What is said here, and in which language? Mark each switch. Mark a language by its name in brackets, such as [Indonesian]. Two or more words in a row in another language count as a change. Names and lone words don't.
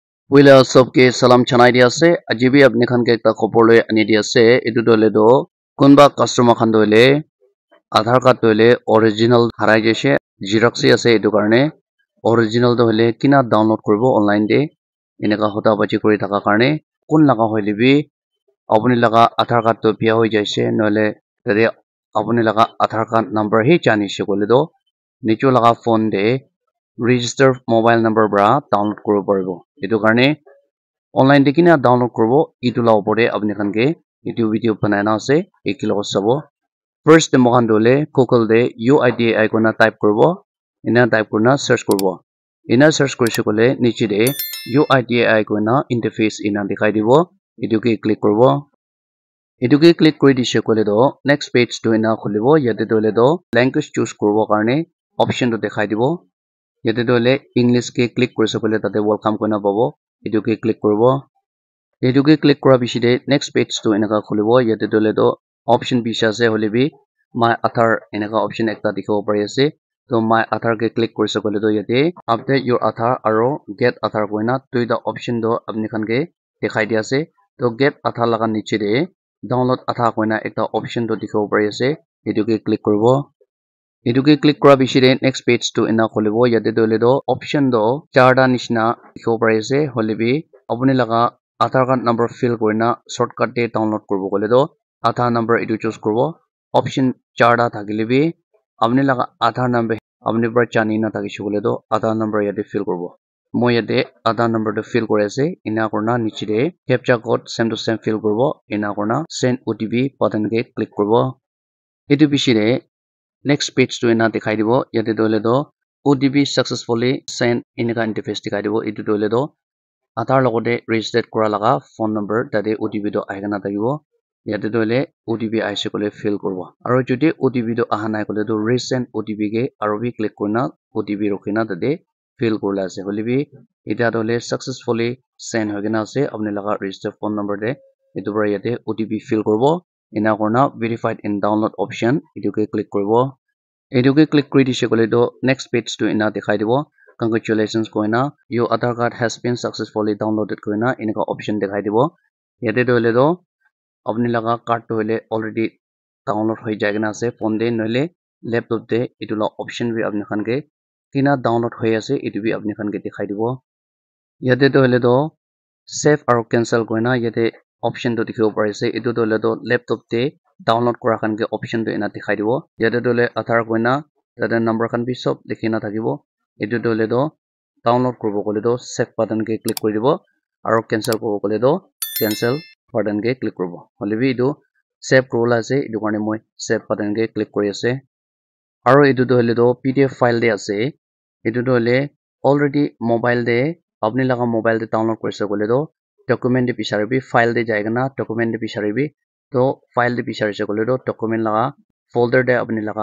[Naga Pidgin] Wila sobke salam chanai dia ase ajibi apni khan ke ekta khopor loi ani dia ase etu dole do kunba customer khan dole Aadhaar card dole original harai jaise xerox ase etu karne original do hole kina download kuribo online de eneka hota bachi kori thaka karne kun laga hoile bi apuni laga Aadhaar card to bia hoi jaise nole tade apuni laga Aadhaar card number hi chani se kole do nicho laga phone de [English] register mobile number [Naga Pidgin] bra download koribo paribo etu karne online de kina download koribo etu la opor de apni khan ke etu video banai na ase ekilo sabo first de mohan dole Google de UIDAI kona type koribo ina type korna search koribo ina search korise kole niche de UIDAI kona interface ina dikhai dibo etu ke click koribo etu ke click kori dise kole do [English] next page [Naga Pidgin] to ina khulibo yate dole do [English] language choose [Naga Pidgin] koribo karne option to dikhai dibo yate dole English ke click korise kole tate welcome kona pabo etu ke click koribo etu ke click kora bishide [English] next page [Naga Pidgin] to enaka khulibo yate dole do option bisha ase hole bi [English] my Aadhaar [Naga Pidgin] enaka option ekta dikhibo pari ase to my Aadhaar ke click korise kole do yate [English] update your Aadhaar [Naga Pidgin] aro [English] get Aadhaar [Naga Pidgin] koina tuida option do apni khan ke dikhai dia ase to get Aadhaar laga niche de [English] download Aadhaar [Naga Pidgin] koina ekta option to dikhibo pari ase etu ke click koribo etu ke click kora bishide [English] next page [Naga Pidgin] to ena khulibo yate dole do option do charta nishna dikhibo pari ase hole bi apuni laga Aadhaar card number fill korina shortcut de download koribo kole do Aadhaar number etu choose koribo option charta thakile bi apni laga Aadhaar number apni par chani na thakise kole do Aadhaar number yate fill koribo moi yate Aadhaar number to fill kori ase ena korna niche de [English] captcha code same to same fill [Naga Pidgin] koribo ena korna [English] send OTP button [Naga Pidgin] ke click koribo etu bishide [English] next page [Naga Pidgin] to ena dikhai dibo yate dole do [English] OTP successfully sent [Naga Pidgin] eneka interface dikhai dibo etu dole do Aadhaar logote registered kora laga phone number tate OTP to ahikana thakibo yate dole OTP aise kole fill koribo aro jodi OTP to aha nai kole to [English] resend OTP [Naga Pidgin] ke aro bi click korna OTP rokhina tate fill korla ase hole bi eta dole [English] successfully send [Naga Pidgin] hoigena ase apni laga registered phone number de etu bara yate OTP fill koribo ena korna [English] verified in download option [Naga Pidgin] etu ke click koribo etu ke click kori dise kole do [English] next page [Naga Pidgin] to ena dikhai dibo congratulations koina [English] your Aadhaar card has been successfully downloaded [Naga Pidgin] koina eneka option dikhai dibo yate dole do apni laga card to hole [English] already download [Naga Pidgin] hoi jai na ase phone de noile laptop de etu la option bi apni khan ke kina download hoi ase etu bi apni khan ke dikhai dibo yate dole do save aro cancel koina yate option to dikhibo pari ase etu dole do laptop de download kora khan ke option to ena dikhai dibo yate dole Aadhaar koina tate number khan bi sob likhina thakibo etu dole do download koribo kole do [English] save button [Naga Pidgin] ke click kori dibo aro cancel koribo kole do [English] cancel button [Naga Pidgin] ke click koribo hole bi etu save korola ase etu karne moi [English] save button [Naga Pidgin] ke click kori ase aro etu dole do [English] PDF file [Naga Pidgin] de ase etu dole [English] already mobile [Naga Pidgin] de apni laga mobile de download korise kole do document de bisaribi file de jai kana document de bisaribi to file de bisarise kole do document laga folder de apni laga